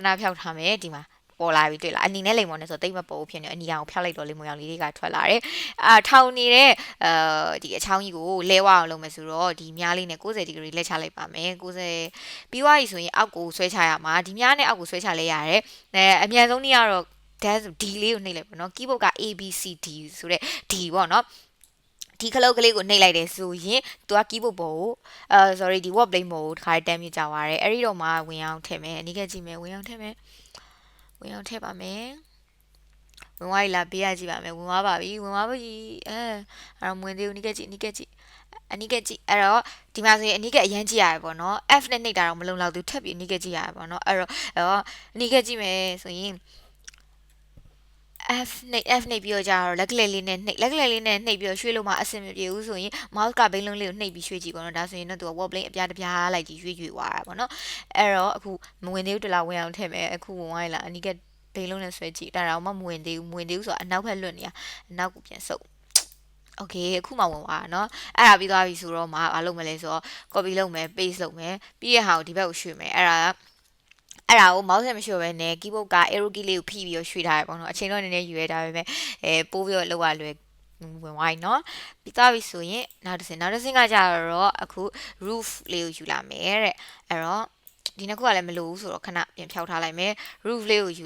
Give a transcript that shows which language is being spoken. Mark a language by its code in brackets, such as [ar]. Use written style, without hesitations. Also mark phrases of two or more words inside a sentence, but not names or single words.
[my] ဏဖျောက်ထားမယ်ဒီမှာပေါ်လာပြီတွေ့လားအနီနဲ့လိမ်မော်နဲ့ဆိုတိတ်မပေါ်ဘူးဖြစ်နေအနီအောင်ဖျောက်လိုက်တော့လိမ်မော်ရောင်လေးတွေကထွက်လာတယ်ထောင်နေတဲ့ဒီအချောင်းကြီးကိုလဲဝအောင်လုပ်မယ်ဆိုတော့ဒီမြားလေးနဲ့90ဒီဂရီလက်ချလိုက်ပါ မယ်90ပြီးသွားပြီဆိုရင်အောက်ကိုဆွဲချရမှာဒီမြားနဲ့အောက်ကိုဆွဲချလဲရတယ်အမြန်ဆုံးနည်းကတော့ဒါဆို D လေးကိုနှိပ်လိုက်ပေါ့နော် keyboard က A B C D ဆိုတဲ့ D ပေါ့နော်ဒီခလုတ်ကလေးကိုနှိပ်လိုက်တယ်ဆိုရင်သူက keyboard ပေါ်ကိုsorry ဒီ [en] word plane [my] ပေါ်ကိုတစ်ခါတန်းမြကြသွားတယ်အဲ့ဒီတော့မှဝင်အောင်ထည့်မယ်အနည်းကကြည့်မယ်ဝင်အောင်ထည့်မယ်ဝင်အောင်ထည့်ပါမယ်ဝင်သွားပြီလားပေးရကြည့်ပါမယ်ဝင်သွားပါပြီဝင်သွားပြီအဲ့တော့ဝင်သေးဘူးအနည်းကကြည့်အနည်းကကြည့်အနည်းကကြည့်အဲ့တော့ဒီမှာဆိုရင်အနည်းကအရန်ကြည့်ရတယ်ပေါ့နော် F နဲ့နှိပ်တာတော့မလုံလောက်သူထပ်ပြီးအနည်းကကြည့်ရတယ်ပေါ့နော်အဲ့တော့အနည်းကကြည့်မယ်ဆိုရင် F နှိပ်ပြီးတော့ကြာတော့လက်ကလေးလေးနဲ့နှိပ်လက်ကလေးလေးနဲ့နှိပ်ပြီးတော့ရွှေ့လို့မှအဆင်မပြေဘူးဆိုရင် mouse ကဘိန်းလုံးလေးကိုနှိပ်ပြီးရွှေ့ကြည့်ပေါ့နော်ဒါဆိုရင်တော့သူက [en] word plane [my] အပြားတပြားလိုက်ကြီးရွှေ့သွားတာပေါ့နော်အဲ့ တော့အခုမဝင်သေးဘူးတလားဝင်အောင်ထည့်မယ်အခုဝင်သွားလားအနီးကဘိန်းလုံးနဲ့ဆွဲကြည့်ဒါတော့မှမဝင်သေးဘူးဆိုတော့အနောက်ဘက်လွတ်နေရအနောက် ကိုပြန်ဆုပ်โอเคအခုမှဝင်သွားတာเนาะအဲ့ဒါပြီးသွားပြီဆိုတော့မလုပ်မလဲဆိုတော့ copy လုပ်မယ် paste လုပ်မယ်ပြီးရဟာကိုဒီဘက်ကိုရွှေ့မယ်အဲ့ဒါကို mouse နဲ့မရွှေ့ဘဲနဲ့ keyboard က [en] arrow key [my] လေးကိုဖိပြီးတော့ရွှေ့ထားရပေါ့နော်အချိန်တော့နည်းနည်းယူရတာပဲပိုးပြီးတော့လောက်ရလွယ်ဝင်ဝိုင်းเนาะပြီးသားပြီဆိုရင်နောက်တစ်ဆင့်ကကြတော့အခု roof လေးကိုယူလာမယ်တဲ့အဲ့တော့ဒီနှစ်ခုကလည်းမလိုဘူးဆိုတော့ခဏပြန်ဖြောက်ထားလိုက်မယ် roof လေးကိုယူ